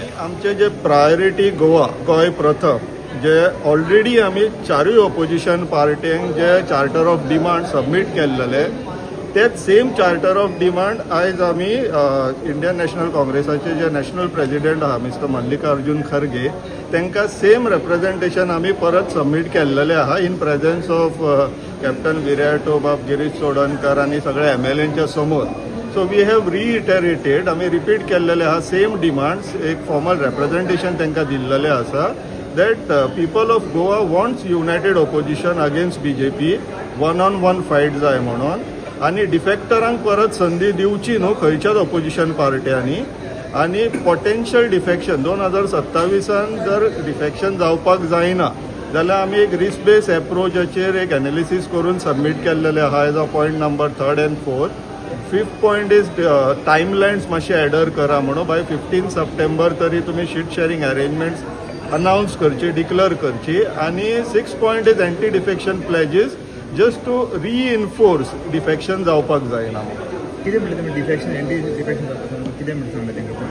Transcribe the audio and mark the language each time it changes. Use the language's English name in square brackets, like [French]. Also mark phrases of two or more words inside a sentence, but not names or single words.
[Konkani] आमचे जे प्रायोरिटी गोवा गोंय प्रथम जे ऑलरेडी आमी 4 ऑपोजिशन पार्ट्यांक जे [English] charter of demand [Konkani] सबमीट केल्लेले तेच [English] same charter of demand [Konkani] आयज आमी इंडियन नॅशनल काँग्रेसाचे जे [English] national president [Konkani] आहा मिस्टर मल्लिकार्जुन खरगे तांकां [English] same representation [Konkani] आमी परत सबमीट केल्लेले आहा [English] in presence of [Konkani] कॅप्टन विराटो बाब गिरीश चोडणकर आनी सगळे MLAंच्या समोर. [English] so we have reiterated [Konkani] आमी रिपीट केल्लेले आहा [English] same demands [Konkani] एक [English] formal representation [Konkani] तांकां दिल्लेलें आसा [English] that people of Goa wants united opposition against BJP, one-on-one fight [Konkani] जाय म्हणून आनी डिफेक्टरांक परत संदी दिवची न्हू खंयच्याच ऑपोजिशन पार्ट्यांनी आनी [English] potential defection [Konkani] 2027 जर डिफेक्शन जावपाक जायना जाल्यार आमी एक [English] risk based [Konkani] एप्रोचाचेर एक एनालिसीस करून सबमीट केल्लेले आहा [English] as a point number 3rd and 4th fifth point is timelines [Konkani] मातशे एडर करा म्हणून बाय 15 सप्टेंबर तरी तुमी [English] seat sharing arrangements announce [Konkani] करची डिक्लेअर करची. आणि [English] 6 point is anti defection pledges just to reinforce defection [Konkani] जावपाक जायना म्हणून. कितें म्हणलें तुमी डिफेक्शन [English] anti defection [Konkani] जाता कितें म्हणून सांगलें तेंकां?